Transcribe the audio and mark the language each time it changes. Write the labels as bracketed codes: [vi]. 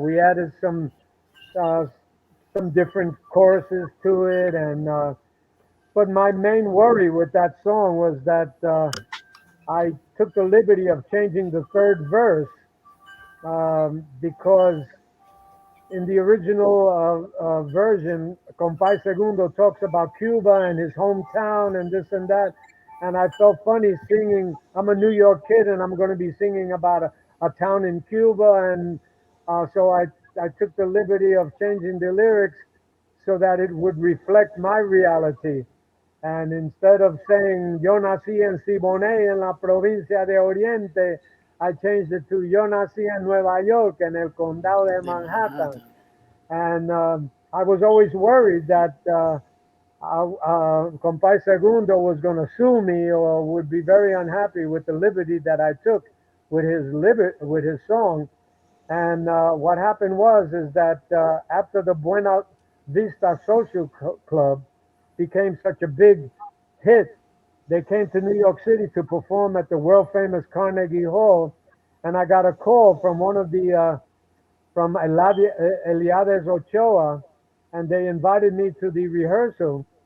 [en] We added uh, some different choruses to it, and but my main worry with that song was that I took the liberty of changing the third verse because in the original version, Compay Segundo talks about Cuba and his hometown and this and that. And I felt funny singing. I'm a New York kid and I'm going to be singing about a town in Cuba. And so I took the liberty of changing the lyrics so that it would reflect my reality. And instead of saying [es] Yo nací en Siboney en la provincia de Oriente, [en] I changed it to [es] Yo nací en Nueva York en el condado de De Manhattan. Manhattan. [en] And I was always worried that Compay Segundo was going to sue me or would be very unhappy with the liberty that I took with with his song. And what happened was is that after the Buena Vista Social Club became such a big hit, they came to New York City to perform at the world famous Carnegie Hall, and I got a call from one of the from Eliades Ochoa, and they invited me to the rehearsal,